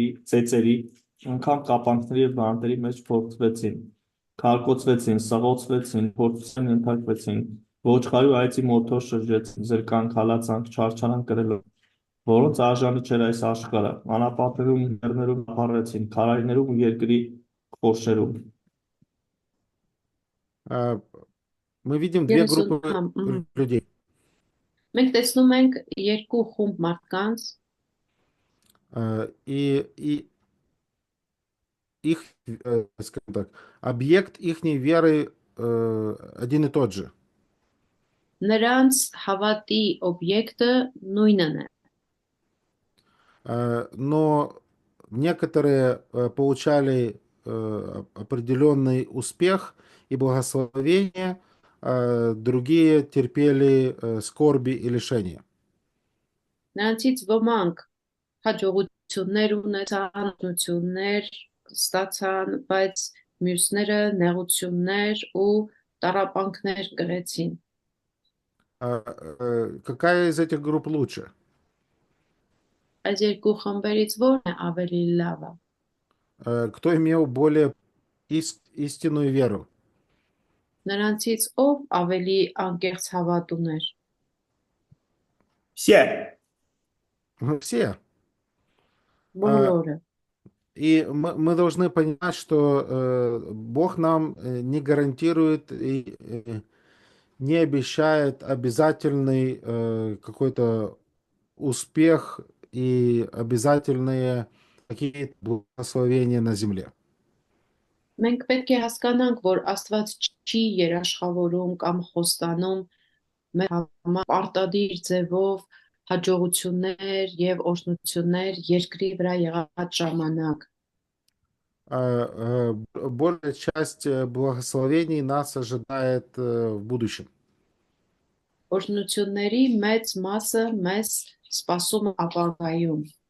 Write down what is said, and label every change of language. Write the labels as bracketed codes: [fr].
[hy] ծեծերի, անգամ կապանքների և բանտերի մեջ փորձվեցին, քարկոծվեցին, սղոցվեցին, փորձության ենթարկվեցին, ոչխարի ու այծի մորթով շրջեցին, զրկանք, հալածանք, չարչարանք կրելով, որոնց արժանի չէր այս աշխարհը, անապատներում, լեռներում ապարեցին, քարայրներում ու երկրի խորշերում։ [ru] Мы видим две группы людей. [hy] Մենք տեսնում ենք երկու խումբ մարդկանց, [ru] И их, скажем так, объект ихней веры один и тот же. [hy] նրանց հավատի օբյեկտը նույնն է, [ru] Но некоторые получали определенный успех и благословение, другие терпели скорби и лишения. [hy] նրանցից ոմանք հաջողություններ ունեցան, օգնություններ ստացան, բայց մյուսները նեղություններ ու տառապանքներ կրեցին։ [ru] Какая из этих групп лучше? [hy] Այս երկու խմբերից ո՞րն է ավելի լավը։ [ru] Кто имел более истинную веру? [hy] Նրանցից ով ավելի անկեղծ հավատ ուներ։ [ru] Все. Все. А, [hy] Բոլորը։ [ru] И мы должны понимать, что Бог нам не гарантирует и не обещает обязательный какой-то успех и обязательные какие-то благословения на земле. [hy] Մենք պետք է հասկանանք, որ Աստված չի երաշխավորում կամ խոստանում մեր համար պարտադիր ձևով հաջողություններ եւ օրհնություններ երկրի վրա եղած ժամանակ։ [ru] Большая часть благословений нас ожидает в будущем. [hy] Օրհնությունների մեծ մասը մեզ սպասում է ապագայում։